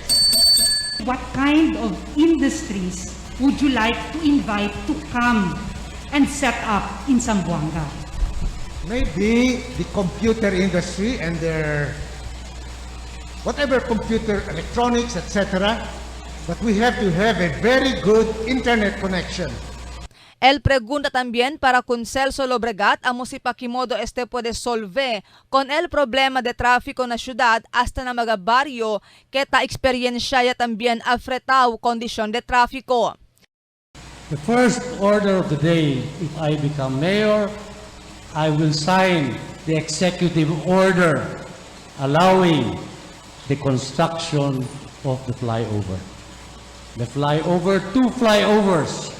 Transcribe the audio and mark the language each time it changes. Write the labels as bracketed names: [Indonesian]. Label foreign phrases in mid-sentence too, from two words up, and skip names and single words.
[English] What kind of industries would you like to invite to come and set up in Zamboanga? Maybe the computer industry and their whatever computer, electronics, etc. But we have to have a very good internet connection. [Chavacano] El pregunta también para kung Celso Lobregat amo si Pakimodo este puede solve con el problema de tráfico na syudad hasta na mga baryo que ta experiencia ya también afretao kondisyon de tráfico. [English] The first order of the day, if I become mayor, I will sign the executive order allowing the construction of the flyover. The flyover, 2 flyovers.